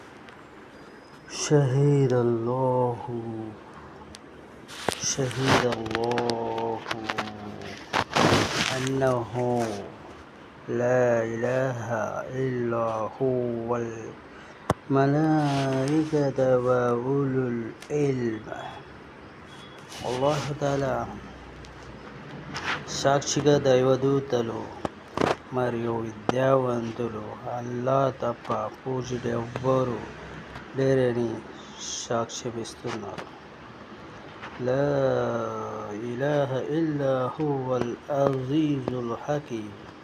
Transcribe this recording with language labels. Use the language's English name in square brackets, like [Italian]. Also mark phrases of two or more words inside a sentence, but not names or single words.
[Arabic] شهد الله أنه لا إله إلا هو الملائكة وأولو العلم. [Telugu] అల్లాహ్ తాలా సాక్షిగా దైవదూతలు మరియు విద్యావంతులు అల్లా తప్ప పూజలు ఎవ్వరూ లేరని సాక్ష్యమిస్తున్నారు. [Arabic] لا إله إلا هو العزيز الحكيم.